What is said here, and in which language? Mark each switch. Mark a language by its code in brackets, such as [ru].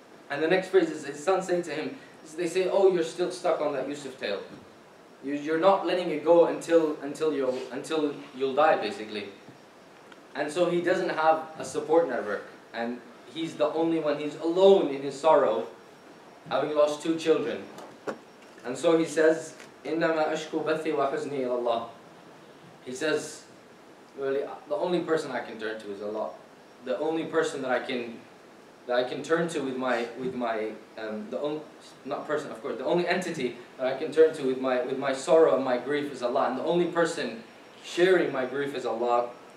[en] And the next phrase is his son saying to him, they say, oh, you're still stuck on that Yusuf tale. You're not letting it go until you'll die, basically. And so he doesn't have a support network, and he's the only one. He's alone in his sorrow, having lost 2 children. And so he says, [ar] إِنَّمَا أَشْكُو بَثِّي وَحُزْنِي إِلَى اللَّهِ. [en] He says, really, the only person I can turn to is Allah. The only person that I can turn to with my the only entity that I can turn to with my sorrow and my grief is Allah, and the only person sharing my grief is Allah.